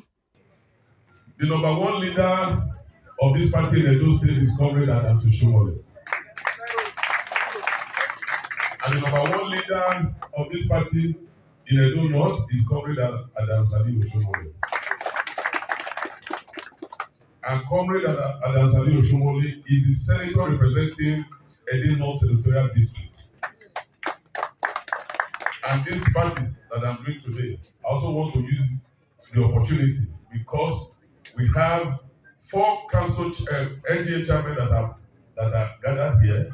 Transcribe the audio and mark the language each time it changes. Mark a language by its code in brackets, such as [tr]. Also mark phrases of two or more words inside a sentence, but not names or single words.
[en] the #1 leader of this party in Edo State is Comrade Adams Oshiomhole. And the #1 leader of this party in Edo North is Comrade Adams Oshiomhole. And Comrade Adams Oshiomhole is the senator representing Edo North Senatorial District. And this party that I'm doing today, I also want to use the opportunity because we have 4 council NGA chairmen that are gathered here.